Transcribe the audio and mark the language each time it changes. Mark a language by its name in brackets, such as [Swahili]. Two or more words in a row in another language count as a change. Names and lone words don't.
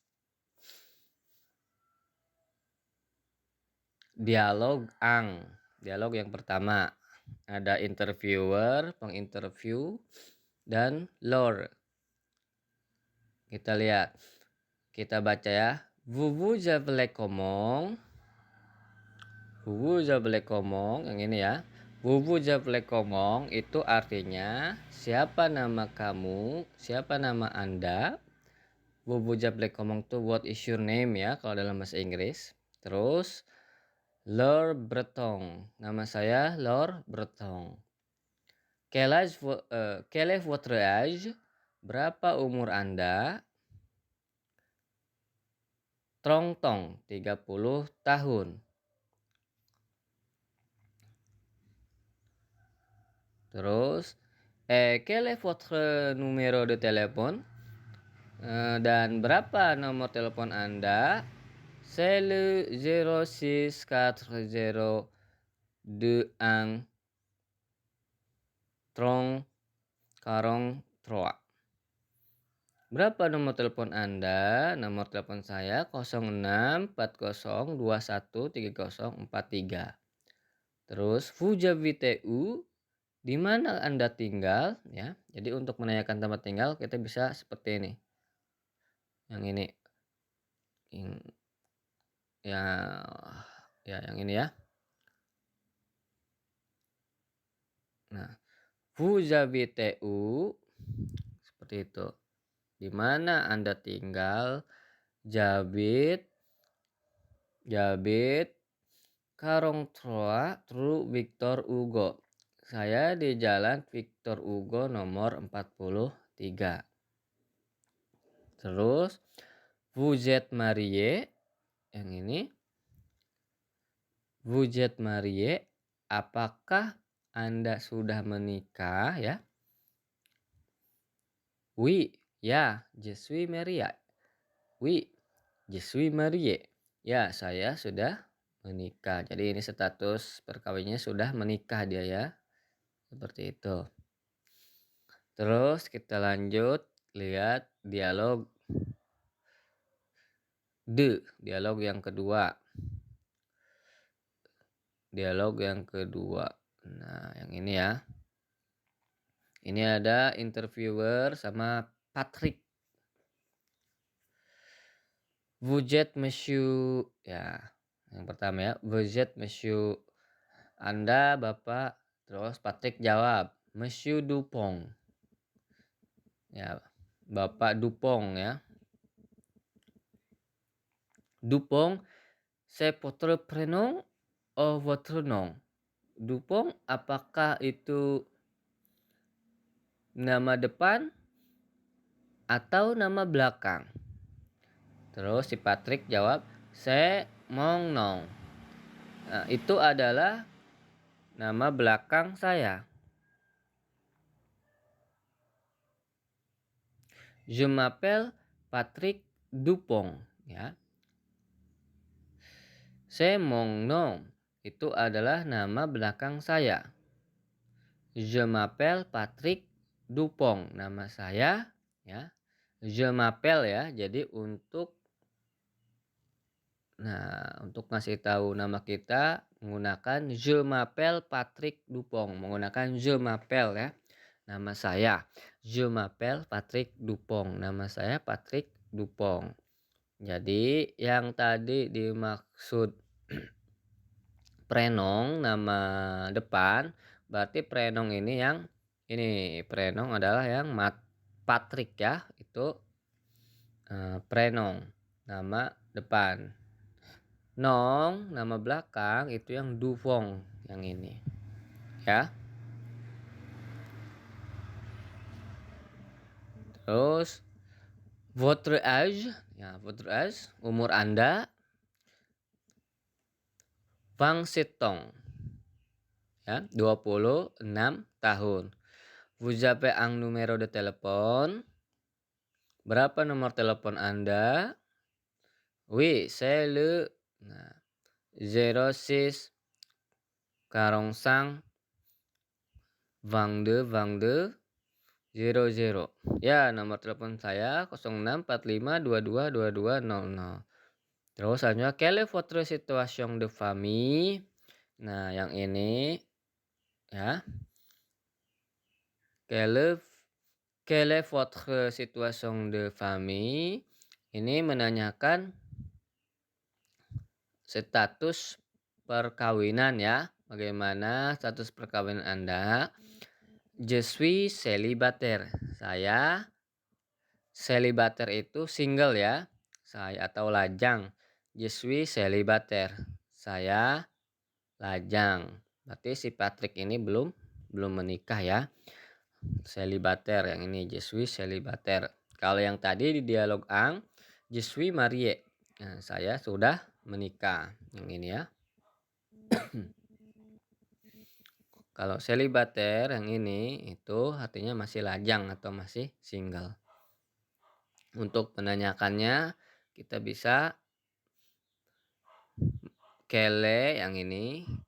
[Indonesian] Dialog ang. Dialog yang pertama. Ada interviewer, penginterview, dan lor. Kita lihat. Kita baca ya. [French] Vous appelez comment? Vous appelez comment? [Indonesian] Yang ini ya. [French] Vous vous appelez comment [Indonesian] itu artinya siapa nama kamu, siapa nama Anda. [French] Vous vous appelez comment [Indonesian] tuh [English] what is your name [Indonesian] ya kalau dalam bahasa Inggris. Terus Laure Breton, nama saya Laure Breton. [French] Quel est votre âge? [Indonesian] Berapa umur Anda? 30 tahun. Terus, [French] quel est votre numéro de téléphone? [Indonesian] Dan berapa nomor telepon Anda? [French] C'est le 064021 3043. [Indonesian] Berapa nomor telepon Anda? Nomor telepon saya 0640213043. [French] Terus vous habitez où? [Indonesian] Di mana Anda tinggal ya. Jadi untuk menanyakan tempat tinggal kita bisa seperti ini. Yang ini. Ya ya yang ini ya. Nah, [French] vous habitez où? [Indonesian] Seperti itu. Di mana Anda tinggal? [French] J'habite 43 Rue Victor Hugo. [Indonesian] Saya di Jalan Victor Hugo nomor 43. [French] Terus vous êtes marié, [Indonesian] yang ini. [French] Vous êtes marié, [Indonesian] apakah Anda sudah menikah ya? [French] Oui, ya, je suis marié. Oui, je suis marié. [Indonesian] Ya, saya sudah menikah. Jadi ini status perkawinannya sudah menikah dia ya. Seperti itu. Terus kita lanjut lihat dialog dialog yang kedua. Dialog yang kedua. Nah, yang ini ya. Ini ada interviewer sama Patrick. [French] Vous êtes monsieur, [Indonesian] ya. Yang pertama ya, [French] vous êtes monsieur. [Indonesian] Anda Bapak. Terus Patrick jawab, Monsieur Dupont. Ya, Bapak Dupont ya. [French] Dupont, c'est votre prénom ou votre nom? [Indonesian] Dupont, apakah itu nama depan atau nama belakang? Terus si Patrick jawab, [French] c'est mon nom. [Indonesian] Nah, itu adalah nama belakang saya. [French] Je m'appelle Patrick Dupont, ya. C'est mon nom. [Indonesian] Itu adalah nama belakang saya. [French] Je m'appelle Patrick Dupont. [Indonesian] Nama saya, ya. [French] Je m'appelle ya. [Indonesian] Jadi untuk ngasih tahu nama kita menggunakan [French] je m'appelle Patrick Dupont. [Indonesian] Menggunakan [French] je m'appelle [Indonesian] ya. Nama saya. [French] Je m'appelle Patrick Dupont. [Indonesian] Nama saya Patrick Dupont. Jadi yang tadi dimaksud prenom nama depan, berarti prenom ini yang ini prenom adalah yang Patrick ya, itu prenom nama depan. Nom nama belakang itu yang Dupont yang ini ya. Terus [French] votre âge [Indonesian] ya, [French] votre âge [Indonesian] umur Anda 27 ya, 26 tahun. [French] Vous avez un numéro de téléphone? [Indonesian] Berapa nomor telepon Anda? Oui, c'est le 06 45 22 22 00. Ya, nomor telepon saya 0645222200. Terus selanjutnya, [French] quelle est votre situation de famille? [Indonesian] Nah, yang ini ya. [French] Quelle est votre situation de famille? [Indonesian] Ini menanyakan status perkawinan ya. bagaimana status perkawinan Anda? [French] Je suis célibataire. [Indonesian] Saya célibataire itu single ya. Saya atau lajang. [French] Je suis célibataire. [Indonesian] Saya lajang. Berarti si Patrick ini belum menikah ya. Célibataire yang ini, [French] je suis célibataire. [Indonesian] Kalau yang tadi di dialog Ang, [French] je suis marié. [Indonesian] Nah, saya sudah menikah. Yang ini ya. Kalau célibataire yang ini itu artinya masih lajang atau masih single. Untuk menanyakannya kita bisa kele yang ini.